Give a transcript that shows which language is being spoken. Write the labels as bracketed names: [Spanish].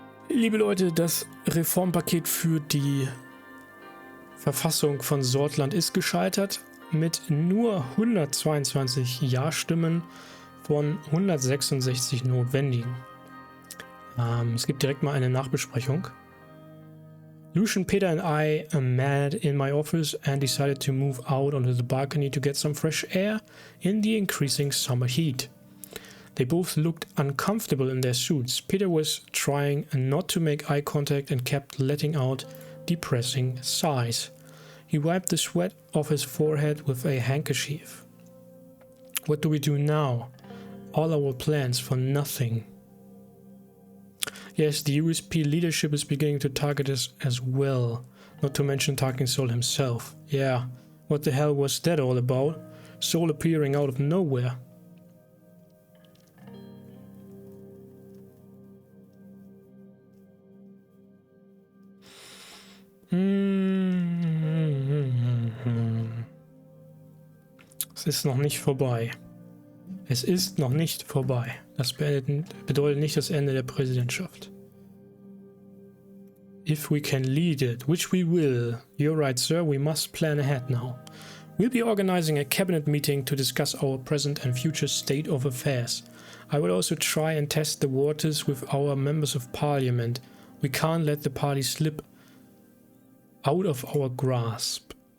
[German] Liebe Leute, das Reformpaket für die Verfassung von Sordland ist gescheitert mit nur 122 Ja-Stimmen von 166 notwendigen. Es gibt direkt mal eine Nachbesprechung. [English] Lucian, Peter and I are mad in my office and decided to move out onto the balcony to get some fresh air in the increasing summer heat. They both looked uncomfortable in their suits. Peter was trying not to make eye contact and kept letting out depressing sighs. He wiped the sweat off his forehead with a handkerchief. What do we do now? All our plans for nothing. Yes, the USP leadership is beginning to target us as well. Not to mention targeting Sol himself. Yeah, what the hell was that all about? Sol appearing out of nowhere. [German] Es ist noch nicht vorbei. Es ist noch nicht vorbei. Das bedeutet nicht das Ende der Präsidentschaft. [English] If we can lead it, which we will. You're right, sir, we must plan ahead now. We'll be organizing a cabinet meeting to discuss our present and future state of affairs. I will also try and test the waters with our members of parliament. We can't let the party slip out of our grasp.